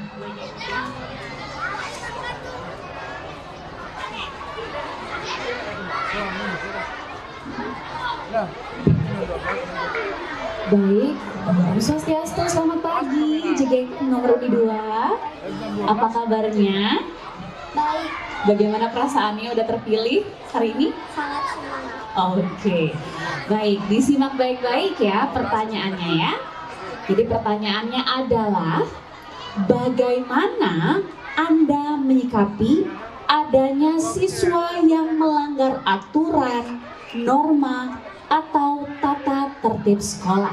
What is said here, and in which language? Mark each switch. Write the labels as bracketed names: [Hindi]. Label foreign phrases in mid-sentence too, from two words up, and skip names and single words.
[Indonesian] Baik, Om Swastiastu, selamat pagi, Jegek nomor undi 2. Apa kabarnya? Baik, Bagaimana perasaannya udah terpilih hari ini? sangat senang. Oke, baik, disimak baik-baik ya pertanyaannya ya. Jadi pertanyaannya adalah, bagaimana Anda menyikapi adanya siswa yang melanggar aturan, norma, atau tata tertib sekolah.